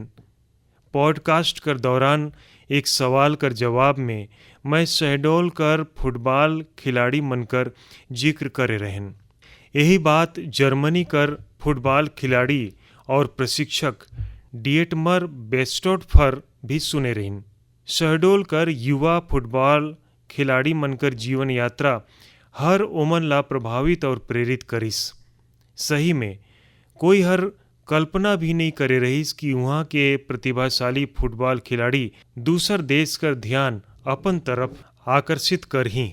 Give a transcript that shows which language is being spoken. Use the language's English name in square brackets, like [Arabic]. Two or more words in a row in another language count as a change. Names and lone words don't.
[Chhattisgarhi] पॉडकास्ट कर दौरान एक सवाल कर जवाब में मैं शहडोल कर फुटबॉल खिलाड़ी मन कर जिक्र करे रहन। यही बात जर्मनी कर फुटबॉल खिलाड़ी और प्रशिक्षक डिएटमर बेस्टोटफर भी सुने रहिन। शहडोल कर युवा फुटबॉल खिलाड़ी मनकर जीवन यात्रा हर ओमन ला प्रभावित और प्रेरित करिस। सही में कोई हर कल्पना भी नहीं करे रहीस कि वहाँ के प्रतिभाशाली फुटबॉल खिलाड़ी दूसर देश कर ध्यान अपन तरफ आकर्षित कर ही।